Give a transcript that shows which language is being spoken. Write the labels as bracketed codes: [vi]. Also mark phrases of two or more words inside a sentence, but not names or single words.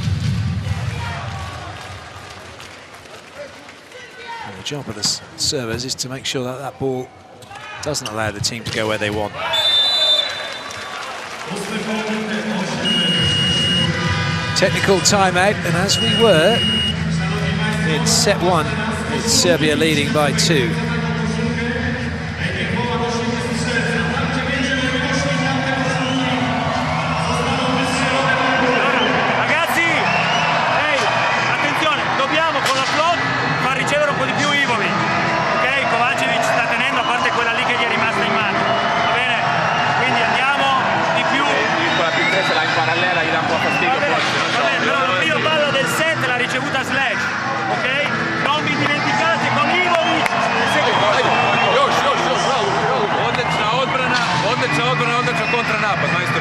[en] And the job of the servers is to make sure that that ball doesn't allow the team to go where they want. Technical timeout, and as we were in set one, it's Serbia leading by 2. [it] Ragazzi, attenzione, dobbiamo con la float far ricevere un po' di più Ivovic, ok? Kovacevic sta tenendo, a parte quella lì che gli è rimasta in mano, va bene? Quindi andiamo di più. Quella più presa là in parallela gli dà un po' fastidio. Però la prima palla del set l'ha ricevuta Slash, ok? Non vi dimenticate con Ivovic. [sr] Odlična odbrana, odličan kontranapad, majstori.